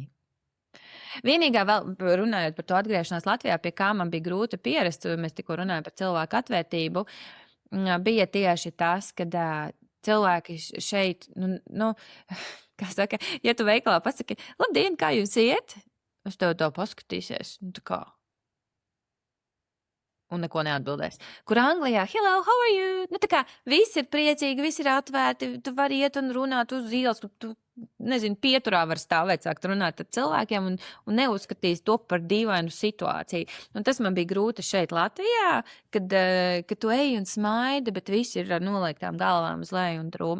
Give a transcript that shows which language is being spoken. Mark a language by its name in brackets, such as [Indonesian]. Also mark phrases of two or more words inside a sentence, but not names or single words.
[Latvian] Vienīgā vēl runājot par to atgriešanās Latvijā, pie kā man bija grūti pierast, mēs tikko runājam par cilvēku atvērtību, bija tieši tas, kad cilvēki šeit, kā saka, ja tu veikalā pasaki, labdien, kā jūs iet? Uz tev to paskatīsies, tā kā. Un neko neatbildēs. Kur Anglijā, [English] hello, how are you? [Latvian] Tā kā visi ir priecīgi, visi ir atvērti, tu vari iet un runāt uz ielas, tu nezinu, pieturā var stāvēt, sākt runāt ar cilvēkiem un neuzskatīs to par dīvainu situāciju. Un tas man bija grūti šeit Latvijā, kad tu ej un smaidi, bet visi ir ar noliektām galvām uz leju un drūmi.